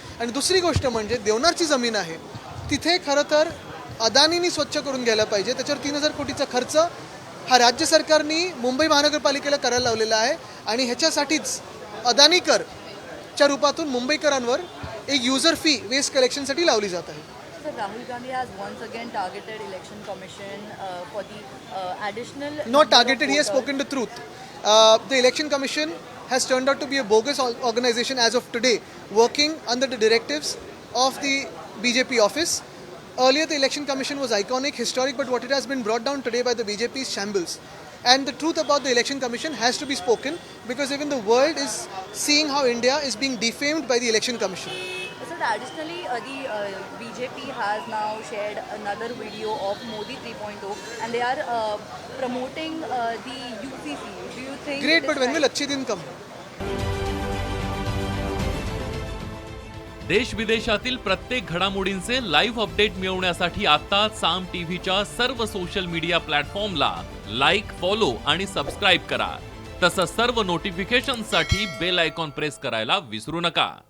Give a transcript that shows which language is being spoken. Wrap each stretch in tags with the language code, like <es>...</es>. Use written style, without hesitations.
<mr>आणि दुसरी गोष्ट म्हणजे देवनारची जमीन आहे, तिथे खरं तर अदानीनी स्वच्छ करून घ्यायला पाहिजे. त्याच्यावर 3,000 कोटीचा खर्च हा राज्य सरकारनी मुंबई महानगरपालिकेला करायला लावलेला आहे. आणि ह्याच्यासाठीच अदानी करच्या रूपातून मुंबईकरांवर एक युजर फी वेस्ट कलेक्शनसाठी लावली जात आहे.</mr> <en>Sir, Rahul Gandhi has once again targeted Election Commission for the additional... Not targeted, he has spoken the truth. The Election Commission has turned out to be a bogus organization as of today, working under the directives of the BJP office. Earlier, the Election Commission was iconic, historic, but what it has been brought down today by the BJP is shambles. And the truth about the Election Commission has to be spoken, because even the world is seeing how India is being defamed by the Election Commission. Sir, additionally, the BJP has now shared another video of Modi 3.0 and they are promoting the UCC. Do you think... Great, but when will</en> <hi>अच्छे दिन</hi> <en>come?</en> <mr>देश विदेशातील प्रत्येक घडामोडींचे live update मिळवण्यासाठी आता साम टीव्हीच्या सर्व सोशल मीडिया प्लॅटफॉर्मला लाईक, फॉलो आणि सबस्क्राईब करा. तसंच सर्व नोटिफिकेशनसाठी बेल आयकॉन प्रेस करायला विसरू नका.</mr>